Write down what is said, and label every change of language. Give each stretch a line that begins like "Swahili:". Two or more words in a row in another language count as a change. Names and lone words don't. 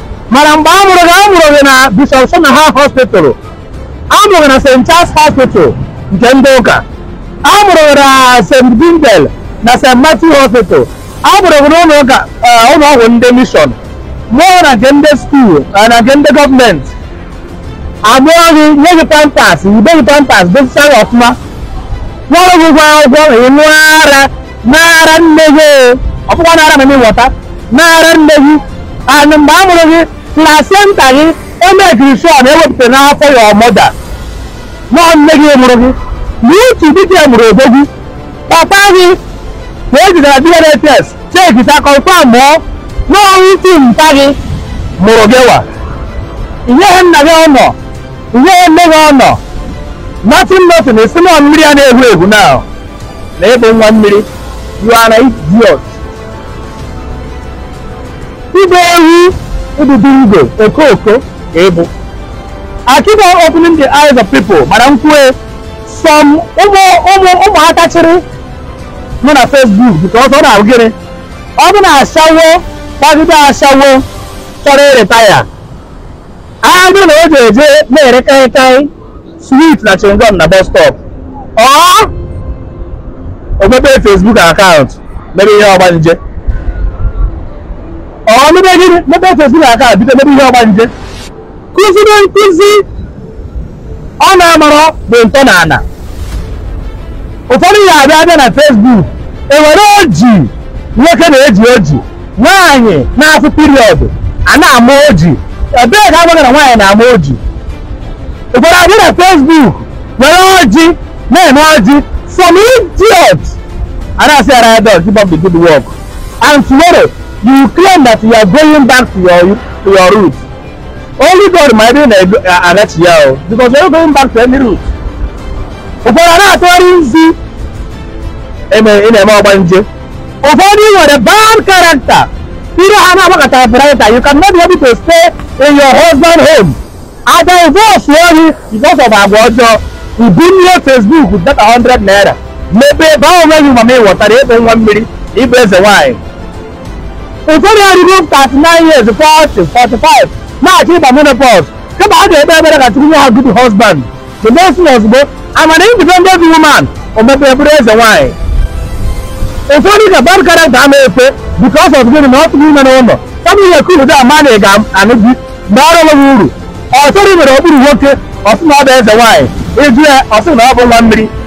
Igbo: Mana mgbe a mụrụ gị, a mụrụ gị na Bishop Sonaha Hospital, a mụrụ gị na Saint Charles Hospital nke ndị ụka, a mụrụ gị na Saint Bindel na Saint Matthew Hospital, a mụrụ gị n'ụlọ ụka, eh, ụlọ ọgwụ ndị mission, mụọ na nke ndị school, eh, na nke ndị gọọmenti. A mụọ gị, nye gị pampers, yibe gị pampers, dosichaa gị ọfụma. Kwụọrọ gị ụgwọ akwụkwọ, ị ṅụọ ara, n'ara nne gị o. Ọ bụkwa n'ara ma ị ghọta, n'ara nne gị. And mgbe a mụrụ gị, placenta gị, e
English: make sure
Igbo: na ewepụta n'afọ
English: your mother.
Igbo: Nọọ nne gị mụrụ gị. Na uche dịka e mụrụ ebe gị, papa gị, ka e jidere
English: D N A test, check it,
Igbo: confirm mụọ. Nọọ uche mpa gị mụrụ gị wa. Inyeghị nna gị ọnọ, inyeghị nne gị ọnọ.
English: Nothing, nothing,
Igbo: esi nọọ mmiri a na-egwu egwu now. na ịbụ nwa mmiri.
English: You are an idiot.
Igbo: Ịbụ ewu, ịbụ bingo, okoko ka ịbụ.
English: I keep on opening the eyes of people,
Igbo: mana m kwue, some ụmụ, ụmụ, ụmụaka chịrị nọ na Facebook because ọ na-abụ gịnị? Ọ bụ na ashawo, gbagide ashawo, chọrọ ịretaya. Agụ na o ji eje na-ere kaịkaị,
English: sweet na chewing-gum na bus stop.
Igbo: Ọ o mepee Facebook account, mebe ihe ọgbanje. Ọ mebe gịnị? Mepee Facebook account, bido mebe ihe ọgbanje. Kụzibe nkụzi ọ na-amarọ bụ ntọ na ana. Ụfọdụ ya abịa abịa na Facebook, e were oji, nwoke na-eji oji, nwaanyị na-afụ period, a na-ama oji. Ebee ka agwaghị na nwaanyị na-ama oji? Ụfọdụ abịa na Facebook, were oji, na-eme oji,
English: some idiot.
Igbo: A na-asị ya,
English: "Right dog, keep up the good work." And tomorrow, you claim that you are going back to your, to your roots. Only God might be
Igbo: na-arịọchi ya o,
English: because you're not going back to any root.
Igbo: Ụfọdụ a na-atụgharị nzi, eme, ị na-eme ọgbanje. Ụfọdụ nwere
English: bad character.
Igbo: Ire ha na-agbakọta
English: typewriter, you cannot be able to stay in your husband home.
Igbo: A divorce ya ohi
English: because of
Igbo: agwa ọjọọ.
English: You bring your Facebook with that hundred naira.
Igbo: Mebe, baa onwe gị mama ị ghọtara ịbụ nwa mmiri, ịbụ eze nwaanyị. Ụfọdụ ya ruru thirty-nine years, forty, forty-five, na-achọ ịba menopause. Kama a ga-ekpe ekpere ka Chukwu nye ha
English: good husband. The next thing ozugbo, I'm an independent woman,
Igbo: o mepee bụrụ eze nwaanyị. Ụfọdụ ka
English: bad character
Igbo: ama efe
English: because of
Igbo: gịnị na ọ tụrụ ime n'ụlọ. Ọ bụ ihe cool dị ama na ị ga-anụ di, bara onwe gị uru. Ọ chọrọ imere okpuru nwoke, ọ sị na ọ bụ eze nwaanyị. Ị jụ ya, ọ sị na ọ bụ nwa mmiri.